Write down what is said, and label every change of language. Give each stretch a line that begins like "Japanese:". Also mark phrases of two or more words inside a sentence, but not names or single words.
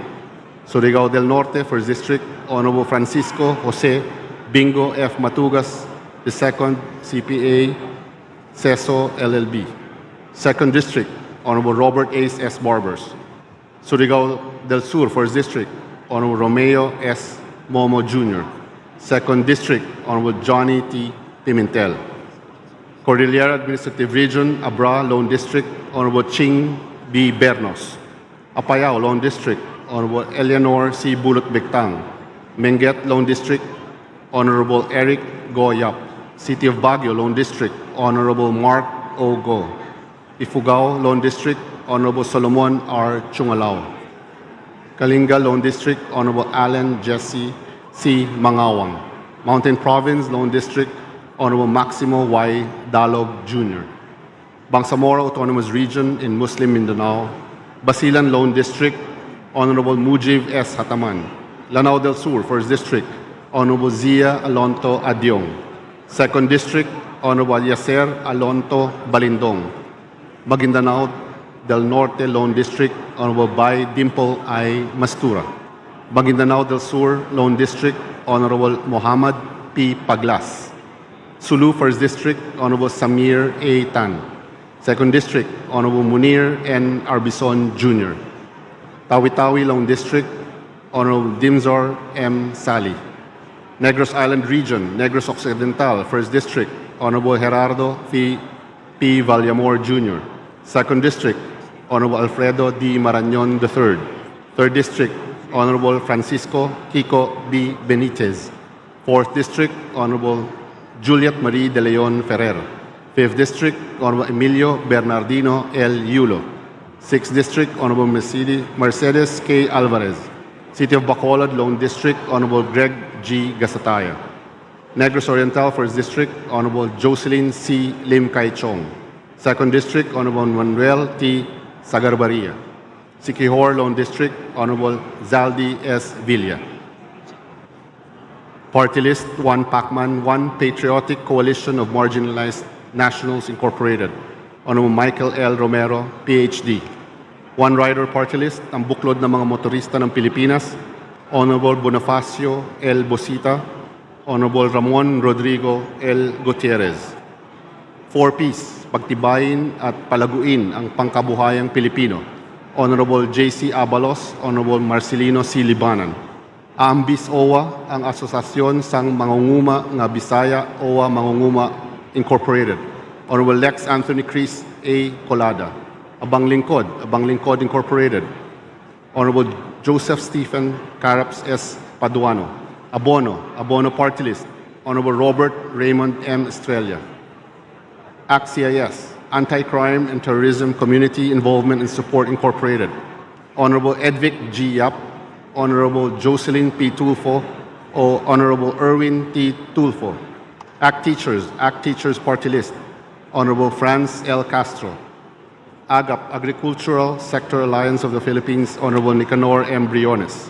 English: Surigao del Norte, First District, Honorable Francisco Jose Bingo F. Matugas II, CPA, CESO, LLB. Second District, Honorable Robert Ace S. Barbers. Surigao del Sur, First District, Honorable Romeo S. Momo Jr. Second District, Honorable Johnny T. Pimentel. Cordillera Administrative Region, Abra, Lone District, Honorable Ching B. Bernos. Apayao, Lone District, Honorable Eleanor C. Bulot Bectang. Benguet, Lone District, Honorable Eric Go Yap. City of Baguio, Lone District, Honorable Mark O. Go. Ifugao, Lone District, Honorable Solomon R. Chungalao. Kalinga, Lone District, Honorable Allen Jesse C. Mangawang. Mountain Province, Lone District, Honorable Maximo Y. Dalog Jr. Bangsamoro Autonomous Region in Muslim Mindanao. Basilan, Lone District, Honorable Mujib S. Hataman. Lanao del Sur, First District, Honorable Zia Alonto Adyong. Second District, Honorable Yaser Alonto Balindong. Maguindanao del Norte, Lone District, Honorable Bay Dimple I. Mastura. Maguindanao del Sur, Lone District, Honorable Muhammad P. Paglas. Sulu, First District, Honorable Samir A. Tan. Second District, Honorable Munir N. Arbison Jr. Tawi-Tawi, Lone District, Honorable Dimzor M. Sali. Negros Island Region, Negros Occidental, First District, Honorable Gerardo P. Vallamor Jr. Second District, Honorable Alfredo D. Marañon III. Third District, Honorable Francisco Kiko B. Benitez. Fourth District, Honorable Juliet Marie de Leon Ferrer. Fifth District, Honorable Emilio Bernardino L. Yulo. Sixth District, Honorable Mercedes K. Alvarez. City of Bacolod, Lone District, Honorable Greg G. Gasataya. Negros Oriental, First District, Honorable Jocelyn C. Lim Kai Chong. Second District, Honorable Manuel T. Sagarbaria. Siquijor, Lone District, Honorable Zaldi S. Villa. Party List, 1 Pacman, 1 Patriotic Coalition of Marginalized Nationals Incorporated. Honorable Michael L. Romero, PhD. 1 Rider Party List,
Filipino: ang buklod ng mga motorista ng Pilipinas.
English: Honorable Bonifacio L. Bosita. Honorable Ramon Rodrigo L. Gutierrez.
Filipino: 4 Peace, pagtibayin at palaguin ang pangkabuhayang Pilipino.
English: Honorable J.C. Abalos, Honorable Marcelino C. Libanan.
Hiligaynon: Ambis OWA, ang asosasyon sang mangunguma nga Bisaya OWA Mangunguma Incorporated.
English: Honorable Lex Anthony Chris A. Colada. Abang Lingkod Incorporated. Honorable Joseph Stephen Caraps S. Paduano. Abono Party List. Honorable Robert Raymond M. Estrella. ACT-CIS, Anti-Crime and Terrorism Community Involvement and Support Incorporated. Honorable Edvic G. Yap. Honorable Jocelyn P. Tulfo o Honorable Erwin T. Tulfo. ACT Teachers Party List. Honorable Franz L. Castro. AGAP, Agricultural Sector Alliance of the Philippines, Honorable Nicanor M. Briones.